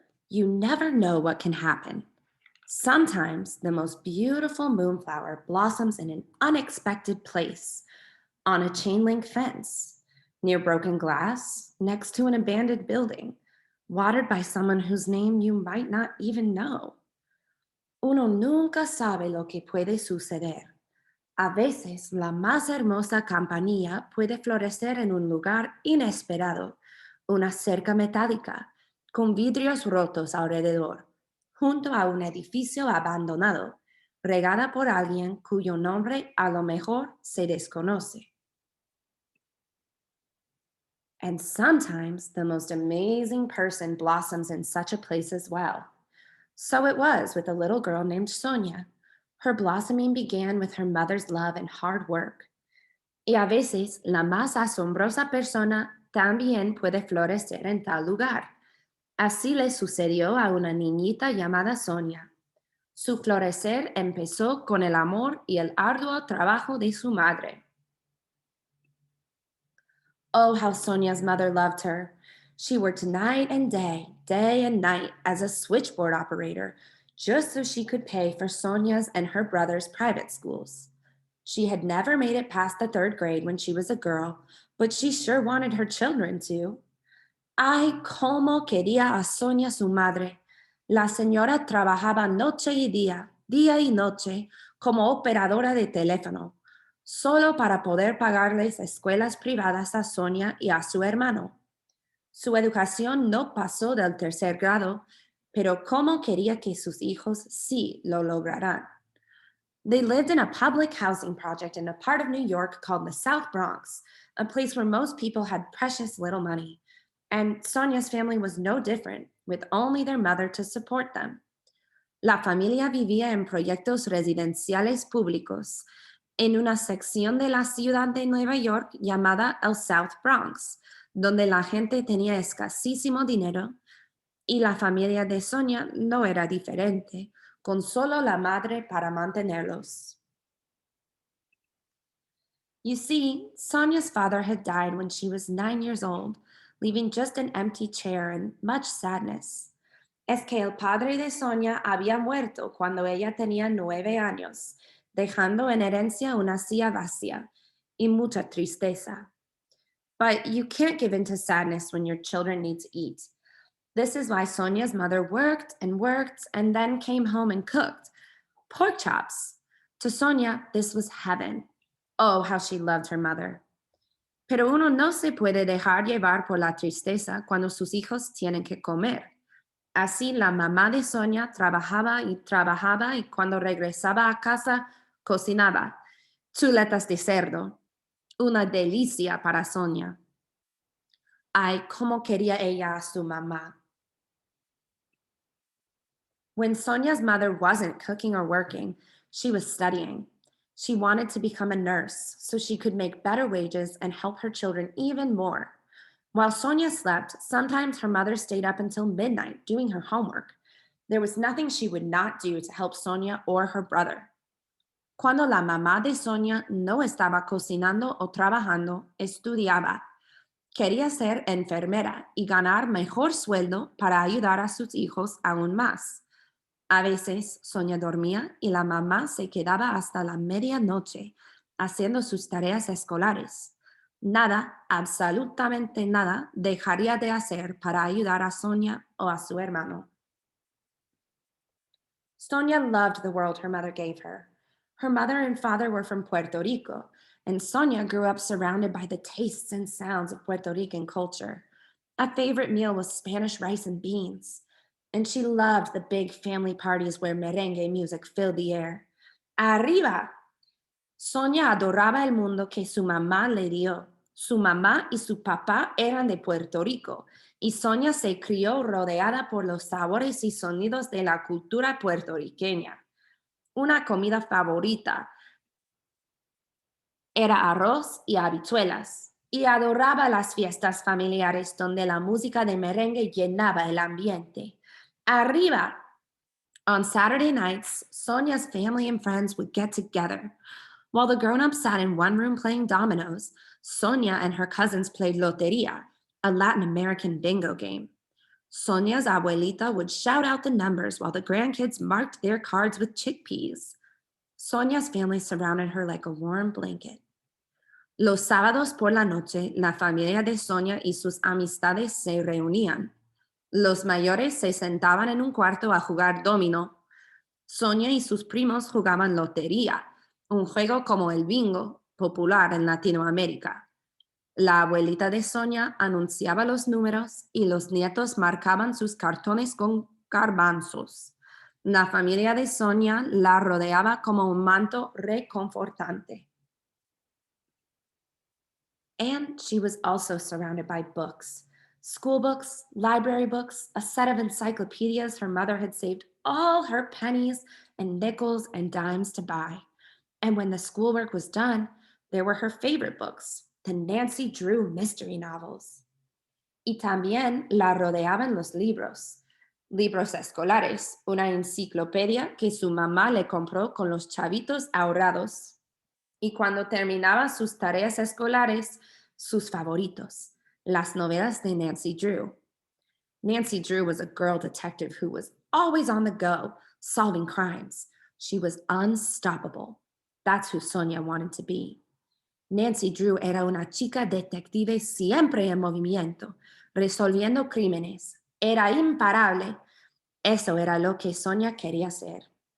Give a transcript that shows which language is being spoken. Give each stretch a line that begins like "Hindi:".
English: You never know what can happen. Sometimes the most beautiful moonflower blossoms in an unexpected place, on a chain link fence, near broken glass, next to an abandoned building, watered by someone whose name you might not even know.
Spanish: Uno nunca sabe lo que puede suceder. A veces la más hermosa campanilla puede florecer en un lugar inesperado, una cerca metálica, con vidrios rotos alrededor, junto a un edificio abandonado, regada por alguien cuyo nombre a lo mejor se desconoce.
English: And sometimes the most amazing person blossoms in such a place as well. So it was with a little girl named Sonia. Her blossoming began with her mother's love and hard work.
Spanish: Y a veces la más asombrosa persona también puede florecer en tal lugar. Así le sucedió a una niñita llamada Sonia. Su florecer empezó con el amor y el arduo trabajo de su madre.
English: Oh, how Sonia's mother loved her. She worked night and day and night as a switchboard operator, just so she could pay for Sonia's and her brother's private schools. She had never made it past the third grade when she was a girl, but she sure wanted her children to.
Spanish: Ay, cómo quería a Sonia su madre. La señora trabajaba noche y día y noche, como operadora de teléfono, solo para poder pagarles escuelas privadas a Sonia y a su hermano. Su educación no pasó del tercer grado, pero cómo quería que sus hijos sí lo lograran.
English: They lived in a public housing project in a part of New York called the South Bronx, a place where most people had precious little money. And Sonia's family was no different, with only their mother to support them.
Spanish: La familia vivía en proyectos residenciales públicos, en una sección de la ciudad de Nueva York llamada el South Bronx, donde la gente tenía escasísimo dinero, y la familia de Sonia no era diferente, con solo la madre para mantenerlos.
English: You see, Sonia's father had died when she was 9 years old, leaving just an empty chair and much sadness.
Spanish: Es que el padre de Sonia había muerto cuando ella tenía 9 años, dejando en herencia una silla vacía y mucha tristeza.
English: But you can't give in to sadness when your children need to eat. This is why Sonia's mother worked and then came home and cooked pork chops. To Sonia, this was heaven. Oh, how she loved her mother.
Spanish: Pero uno no se puede dejar llevar por la tristeza cuando sus hijos tienen que comer. Así la mamá de Sonia trabajaba y cuando regresaba a casa cocinaba chuletas de cerdo, una delicia para Sonia. Ay, cómo quería ella a su mamá.
English: When Sonia's mother wasn't cooking or working, she was studying. She wanted to become a nurse so she could make better wages and help her children even more. While Sonia slept, sometimes her mother stayed up until midnight doing her homework. There was nothing she would not do to help Sonia or her brother.
Spanish: Cuando la mamá de Sonia no estaba cocinando o trabajando, estudiaba. Quería ser enfermera y ganar mejor sueldo para ayudar a sus hijos aún más. A veces Sonia dormía y la mamá se quedaba hasta la medianoche haciendo sus tareas escolares. Nada, absolutamente nada, dejaría de hacer para ayudar a Sonia o a su hermano.
English: Sonia loved the world her mother gave her. Her mother and father were from Puerto Rico, and Sonia grew up surrounded by the tastes and sounds of Puerto Rican culture. A favorite meal was Spanish rice and beans, and she loved the big family parties where merengue music filled the air.
Spanish: ¡Arriba! Sonia adoraba el mundo que su mamá le dio. Su mamá y su papá eran de Puerto Rico, y Sonia se crió rodeada por los sabores y sonidos de la cultura puertorriqueña. Una comida favorita era arroz y habichuelas, y adoraba las fiestas familiares donde la música de merengue llenaba el ambiente. Arriba!
English: On Saturday nights, Sonia's family and friends would get together. While the grown ups sat in one room playing dominoes, Sonia and her cousins played Loteria, a Latin American bingo game. Sonia's abuelita would shout out the numbers while the grandkids marked their cards with chickpeas. Sonia's family surrounded her like a warm blanket.
Spanish: Los sábados por la noche, la familia de Sonia y sus amistades se reunían. Los mayores se sentaban en un cuarto a jugar dominó. Sonia y sus primos jugaban lotería, un juego como el bingo, popular en Latinoamérica. La abuelita de Sonia anunciaba los números y los nietos marcaban sus cartones con garbanzos. La familia de Sonia la rodeaba como un manto reconfortante.
English: And she was also surrounded by books. School books, library books, a set of encyclopedias her mother had saved all her pennies and nickels and dimes to buy. And when the schoolwork was done, there were her favorite books, the Nancy Drew mystery novels.
Spanish: Y también la rodeaban los libros. Libros escolares, una enciclopedia que su mamá le compró con los chavitos ahorrados. Y cuando terminaba sus tareas escolares, sus favoritos, las novelas de Nancy Drew.
English: Nancy Drew was a girl detective who was always on the go, solving crimes. She was unstoppable. That's who Sonia wanted to be.
Spanish: Nancy Drew era una chica detective siempre en movimiento, resolviendo crímenes. Era imparable. Eso era lo que Sonia quería ser.